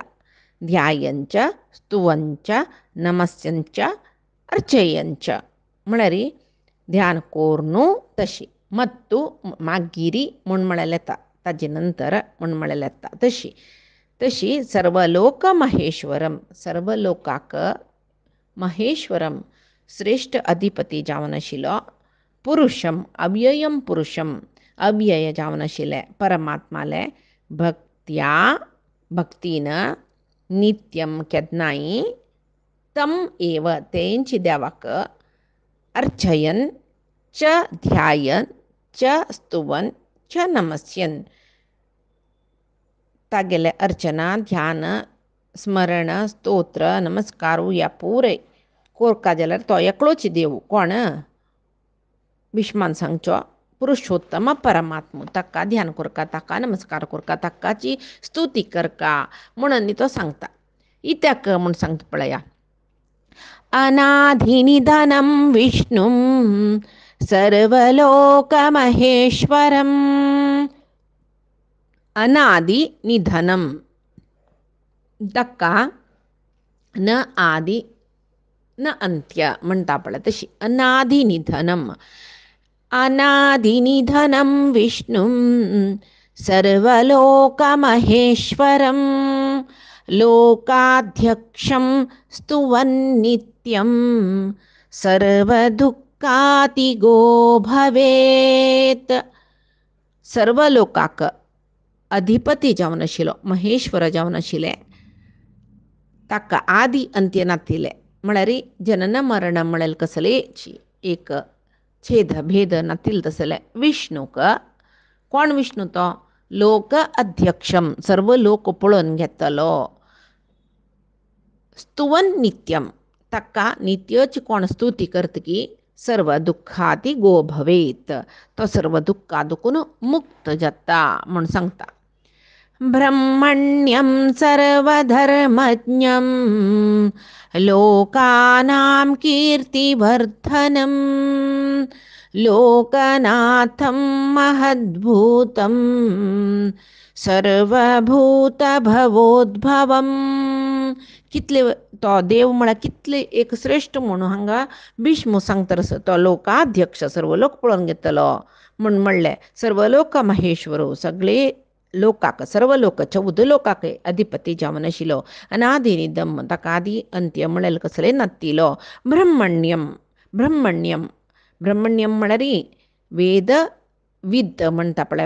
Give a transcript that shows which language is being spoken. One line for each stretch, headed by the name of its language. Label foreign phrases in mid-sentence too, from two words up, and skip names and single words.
Sanskrit: ध्यायंच स्तुवंच नमस्यंच अर्चयंच
Konkani: म्हळ्यार ध्यान कोरनू तशी मत्तू मागिरी म्हूण म्हळ्यार येता ताजे नंतर म्हूण म्हळ्यार येता तशी
Sanskrit: सर्वलोक महेश्वरम
Konkani: सर्वलोकाक महेश्वरम श्रेष्ठ अधिपती जावन आशिल्लो
Sanskrit: पुरुषम अव्ययम पुरुषम अव्यय
Konkani: जावन आशिल्ले परमात्माले भक्तीन नित्यम केदनाय
Sanskrit: तम एव
Konkani: तेंची देवाक
Sanskrit: अर्चयन च ध्यायन च स्तुवन च नमस्यन
Konkani: तागेले अर्चना ध्यान स्मरण स्तोत्र नमस्कारू या पुरे कोरका जाल्यार तो एकलोच देव कोण विश्वान सांगचो पुरुषोत्तम परमात्मा ताका ध्यान करका ताका नमस्कार करका ताकाची स्तुती करका म्हणून तो सांगता इत्याक म्हूण सांगता पळया
Sanskrit: अनाधिनिधनं विष्णुं सर्वलोकमहेश्वरम् अनादि निधनम
Konkani: ताका न आदि न अंत्य म्हणटा पळय तशी
Sanskrit: अनादि निधनम अनादिनिधनं विष्णुं सर्वलोकमहेश्वरं लोकाध्यक्षं स्तुवन्नित्यं सर्वदुःखातिगो भवेत्
Konkani: सर्वलोकाक अधिपती जावन आशिल्लो महेश्वर जावन आशिल्ले ताका आदि अंत्य नातिले म्हळ्यार जनन मरण म्हळ्यार कसलेची एक छेद भेद नातिल तसले विष्णूक कोण विष्णू तो लोक अध्यक्षम सर्व लोक पळोवन घेतलो
Sanskrit: स्तुवन नित्यम
Konkani: ताका नित्यची कोण स्तुती करतकी
Sanskrit: सर्व दुःखाती गो भवेत
Konkani: तो सर्व दुःखादुकून मुक्त जाता म्हण सांगता
Sanskrit: ब्रह्मण्यं सर्वधर्मज्ञं लोकानां कीर्तिवर्धनं लोकनाथं महद्भूतं सर्वभूतभवोद्भवं
Konkani: कितले तो देव म्हळ्यार कितले एक श्रेष्ठ म्हणून हांगा भीष्म सांगता तो लोकाध्यक्ष सर्व लोक पळोवन घेतलो म्हूण म्हणलें
Sanskrit: सर्व लोक महेश्वरो
Konkani: सगळे लोकाक सर्व लोक 14 लोकाक अधिपती जावन आशिल्लो अनादिनिधम ताका आदी अंत्य म्हळ्यार कसले नातिलो ब्रह्मण्यम ब्रह्मण्यम ब्रह्मण्यम म्हळ्यार वेद विद म्हणटा पळय